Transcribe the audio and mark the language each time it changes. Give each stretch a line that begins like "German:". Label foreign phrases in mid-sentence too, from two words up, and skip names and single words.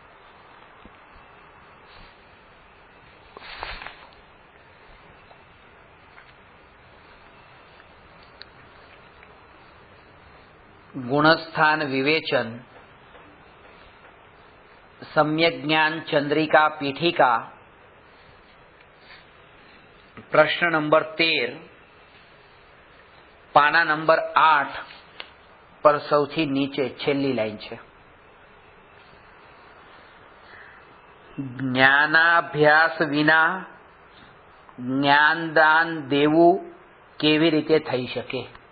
Gujarati: ગુણસ્થાન વિવેચન સમ્યક જ્ઞાન ચંદ્રિકા પીઠિકા પ્રશ્ન નંબર 13 પાના નંબર 8 પર સૌથી નીચે છેલ્લી લાઇન છે। જ્ઞાનાભ્યાસ વિના જ્ઞાનદાન દેવું કેવી રીતે થઈ શકે?